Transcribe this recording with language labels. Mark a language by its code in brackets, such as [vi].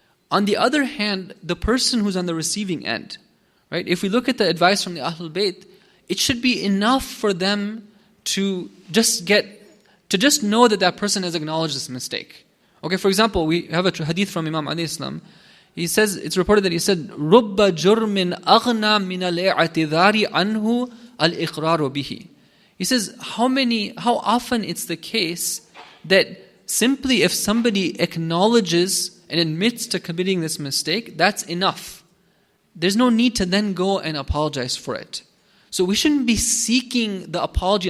[en] On the other hand, the person who's on the receiving end, right? If we look at the advice from the Ahlul Bayt, it should be enough for them to just know that person has acknowledged this mistake. Okay, for example, we have a hadith from Imam alayhi salam. He says, it's reported that he said, [ar] رُبَّ جُرْمٍ أَغْنَى مِنَ الْإِعْتِذَارِ عَنْهُ الْإِقْرَارُ بِهِ. [en] He says, how often it's the case that simply if somebody acknowledges and admits to committing this mistake, that's enough. There's no need to then go and apologize for it. So we shouldn't be seeking the apology.